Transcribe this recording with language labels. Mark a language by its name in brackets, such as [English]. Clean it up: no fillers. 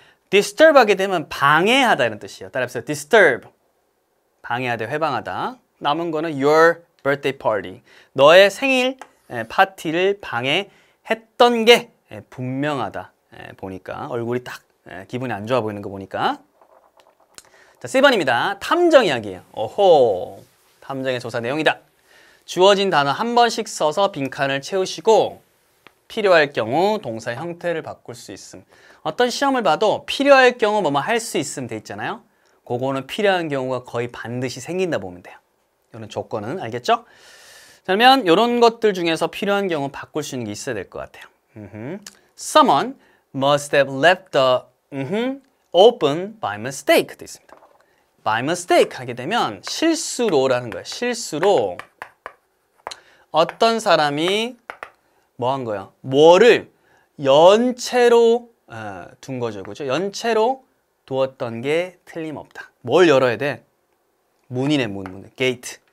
[Korean] disturb 하게 되면 방해하다 이런 뜻이에요. 따라해보세요. disturb. 방해하다, 회방하다. 남은 거는 [English] your birthday party. [Korean] 너의 생일 파티를 방해했던 게 분명하다. 보니까 얼굴이 딱 기분이 안 좋아 보이는 거 보니까. 자, 3번입니다. 탐정 이야기예요. 오호. 탐정의 조사 내용이다. 주어진 단어 한 번씩 써서 빈칸을 채우시고 필요할 경우 동사의 형태를 바꿀 수 있음. 어떤 시험을 봐도 필요할 경우 뭐뭐 할 수 있음 돼 있잖아요. 그거는 필요한 경우가 거의 반드시 생긴다 보면 돼요. 이런 조건은 알겠죠? 그러면 이런 것들 중에서 필요한 경우 바꿀 수 있는 게 있어야 될 것 같아요. [English] Someone must have left the open by mistake [Korean] 돼 있습니다. [English] by mistake [Korean] 하게 되면 실수로라는 거예요. 실수로 어떤 사람이 뭐 한 거야? 뭐를 연체로 둔 거죠. 그죠? 연체로 두었던 게 틀림없다. 뭘 열어야 돼? 문이네, 문. 게이트.